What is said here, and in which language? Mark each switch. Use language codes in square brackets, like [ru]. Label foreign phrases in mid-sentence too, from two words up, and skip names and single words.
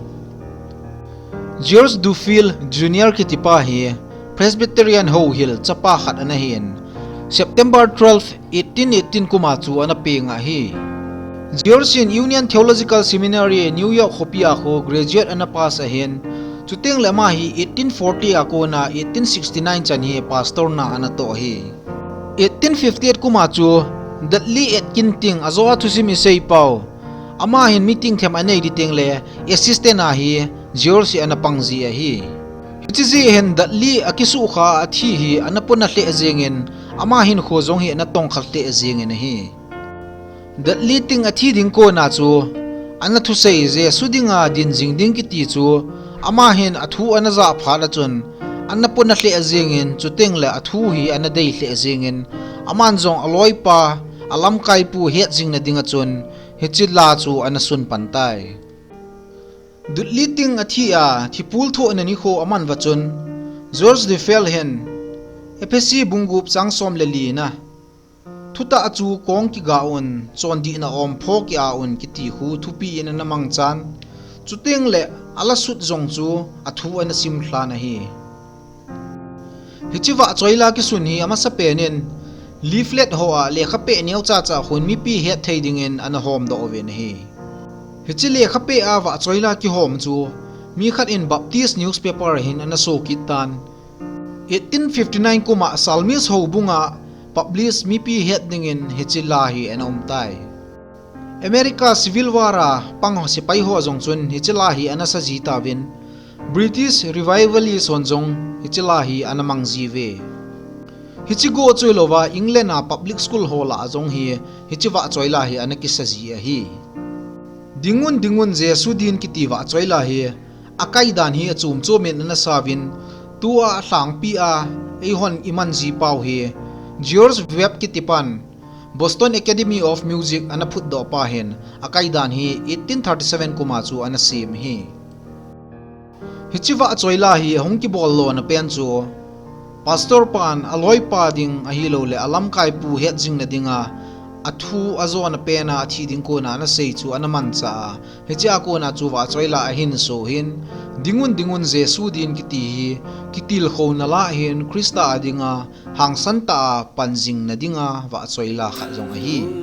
[tcz] George Dufil Junior kitipa hi Presbyterian Ho Hill chapa khat ana hin September 12, 1818 kuma chu anapi nga hi Georgian Union Theological Seminary New York hopia ko graduate ana pass ahin chuteng lama hi 1840 ako na 1869 chan hi pastor na ana to hi 1858 kuma chu datli etkin ting azoa Thusim isei pau ama hin meeting them anei diteng le assistant na hi George ana pangzi a hi hichi hen datli akisu kha athi hi anapuna hle azengin ama hin khozong hi na tong khalte azengin hi datli ting athi ding ko na chu ana thu sei je sudinga din jing ding ki ti chu ama hin athu ana za phala chun anapuna hle azengin chuteng le athu hi ana dei hle azengin aman jong aloi pa alam kai pu he jing na dinga chun hichi la chu ana sun pantai dutli ting athi a thipul tho na ni kho aman wachun George de Felhen FSC bungup changsom le li na thuta achu kong ki gaun chondi na om pho ki aun ki ti hu thupi in na mang chan chuteng le ala sut jong chu athu an sim thla na hi hichiwa choila ki sun hi ama sapenin leaflet ho a lekha pe neu cha cha hun mi pi het theidingin an hom do oven hi hichi lekha pe a wa choila ki hom chu mi khat in [en] baptist newspaper [tcz] hin an so kitan 1859 kuma salmis ho bunga publish mi pi het dingin hichi la hi an tai America Civil War a pang sipai ho jong chun hichila hi ana sa jita win [en] British Revivalist [tcz] honjong hichila hi ana mangji ve hichigo choilowa England a [en] public school [tcz] hola ajong hi hichiwa choila hi ana kisaji a hi dingun Jesu din kitiwa choila hi akai dan hi achum chomen ana savin tua hlang pi a ehon imanji pau hi George Webb kitipan Boston Academy of Music ana phut do pa hen akai dan hi 1837 kuma chu ana sim hi hichiwa choila hi hongki bol lo na pen chu pastor pan aloi pa ding a hi lo le alam kai pu het jing na dinga athu azo na pena thi ding ko na sei chu ana man cha hicha ko na chu wa choila a hin so hin dingun Jesu din kiti hi kitil kho na la hin Krista adinga hang santa panjing na dinga wa choila kha jong hi